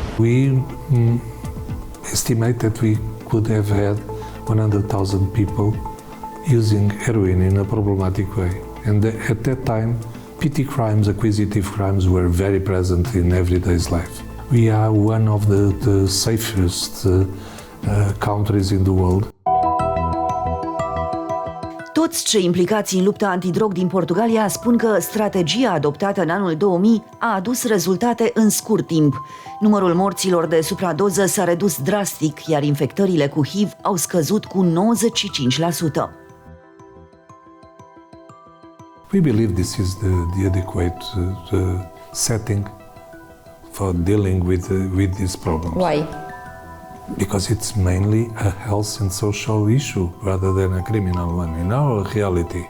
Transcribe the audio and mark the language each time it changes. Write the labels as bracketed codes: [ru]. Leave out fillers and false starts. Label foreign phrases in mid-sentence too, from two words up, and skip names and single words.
[en] We estimate that we could have had 100,000 people using heroin in a problematic way. And at that time, petty crimes, acquisitive crimes were very present in everyday's life. We are one of the safest countries in the world. [ro] Toți cei implicați în lupta antidrog din Portugalia spun că strategia adoptată în anul 2000 a adus rezultate în scurt timp. Numărul morților de supradoză s-a redus drastic, iar infectările cu HIV au scăzut cu 95%. [en] We believe this is the adequate setting for dealing with this problem. Why? Because it's mainly a health and social issue rather than a criminal one in our reality.